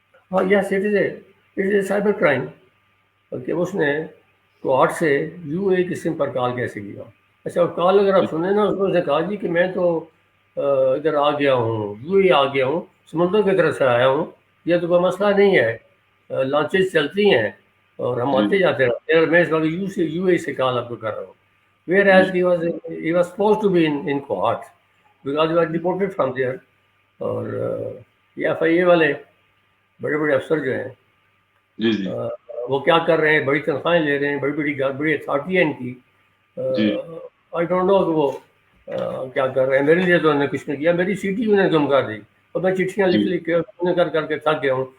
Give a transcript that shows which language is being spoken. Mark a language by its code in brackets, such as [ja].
[ur] ہاں [en] yes it is a cyber crime [ur] کہ اس نے کوارٹ سے یو اے کی سم پر کال کیسے کیا. اچھا کال اگر آپ سنیں نا اس میں اس نے کہا جی کہ میں تو ادھر آ گیا ہوں، یو اے آ گیا ہوں، سمندر کی طرف سے آیا ہوں، یہ تو کوئی مسئلہ نہیں ہے، لانچز چلتی ہیں اور ہم آتے جاتے رہتے ہیں، اور میں اس وقت یو اے سے کال آپ کو کر رہا ہوں. [en] Whereas he was supposed to be in Kohat because he was deported from there. [ur] اور یہ ایف آئی اے والے بڑے بڑے افسر جو ہیں جی جی وہ کیا کر رہے ہیں، بڑی تنخواہیں لے رہے ہیں، بڑی اتھارٹی ہے ان کی. جی [en] I don't know [ur] کہ وہ کیا کر رہے ہیں. میرے لیے تو انہوں نے کچھ نہیں کیا، میری سیٹی انہوں نے گم کر دی اور میں چٹھیاں لکھ لکھ کے انہیں کر کے تھک گیا ہوں.